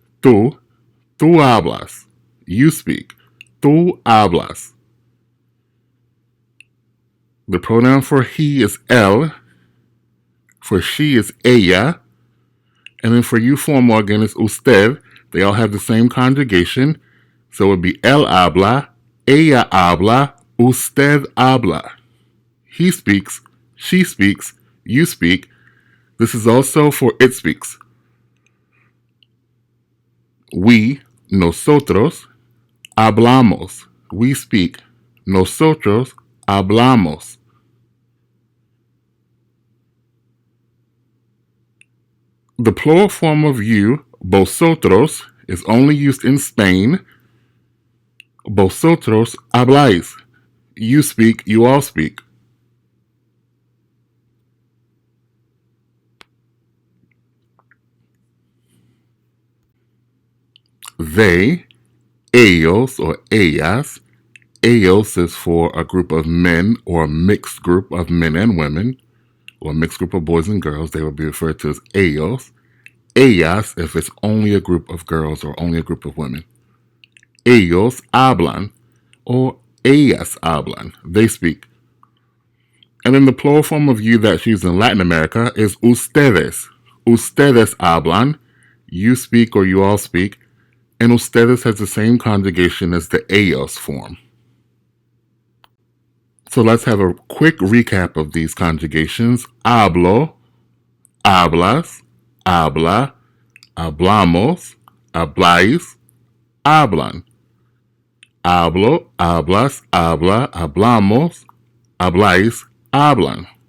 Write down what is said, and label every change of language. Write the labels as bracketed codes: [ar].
[es] Tú hablas. [en] You speak. [es] Tú hablas. [en] The pronoun for he is él. For she is ella. And then for you formal again is usted. They all have the same conjugation. So it would be [es] él habla, ella habla, usted habla. [en] He speaks, she speaks, you speak. This is also for it speaks. We, [es] nosotros, hablamos. [en] We speak. [es] Nosotros hablamos. [en] The plural form of you, vosotros, is only used in Spain. [es] Vosotros habláis. [en] You speak, you all speak. They, ellos or ellas. Ellos is for a group of men or a mixed group of men and women, or a mixed group of boys and girls. They will be referred to as ellos. Ellas if it's only a group of girls or only a group of women. [es] Ellos hablan or ellas hablan. [en] They speak. And then the plural form of you that's used in Latin America is ustedes. [es] Ustedes hablan. [en] You speak or you all speak. And ustedes has the same conjugation as the ellos form. So let's have a quick recap of these conjugations. [es] Hablo, hablas, habla, hablamos, habláis, hablan. Hablo, hablas, habla, hablamos, habláis, hablan.